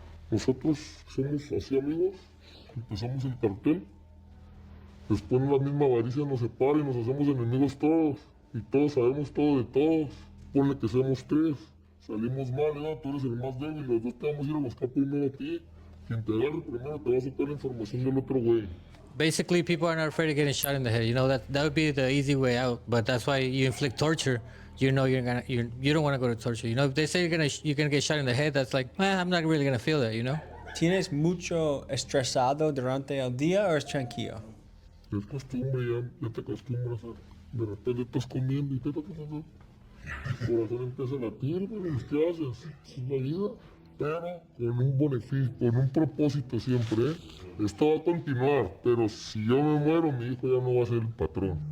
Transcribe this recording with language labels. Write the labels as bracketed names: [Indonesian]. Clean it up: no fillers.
[Spanish] Nosotros somos así amigos, empezamos el cartel, después la misma avaricia nos separa y nos hacemos enemigos todos, y todos sabemos todo de todos. Ponle que seamos 3, salimos mal, tú eres el más débil, los 2 te vamos a ir a buscar primero a ti. Quien te agarre primero te va a sacar la información del otro güey. [English] Basically, people are not afraid of getting shot in the head. You know, that would be the easy way out, but that's why you inflict torture. You know you don't want to go to torture. You know, if they say you're gonna get shot in the head, that's like, I'm not really gonna feel that, you know? [Spanish] ¿Tienes mucho estresado durante el día o es tranquilo? Es costumbre, ya te acostumbras de repente estás comiendo y el corazón empieza a latir, pero ¿qué haces? Es la vida, pero con un beneficio, con un propósito siempre, Esto va a continuar, pero si yo me muero, mi hijo ya no va a ser el patrón.